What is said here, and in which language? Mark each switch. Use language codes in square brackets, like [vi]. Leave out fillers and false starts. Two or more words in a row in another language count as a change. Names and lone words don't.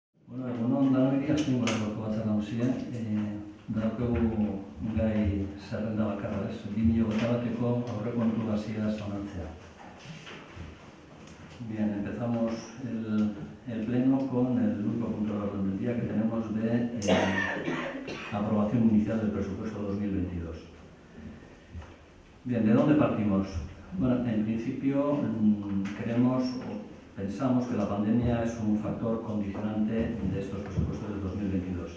[eu] Bueno, egunon danoi azken gorako batzak nagusia. Daukagu gai zerrenda bakarra, ez? 2021ko aurrekontu gazia onartzea. [es] Bien, empezamos el pleno con el único punto de orden del día que tenemos de aprobación inicial del presupuesto 2022. Bien, ¿de dónde partimos? Bueno, en principio creemos o pensamos que la pandemia es un factor condicionante de estos presupuestos del 2022.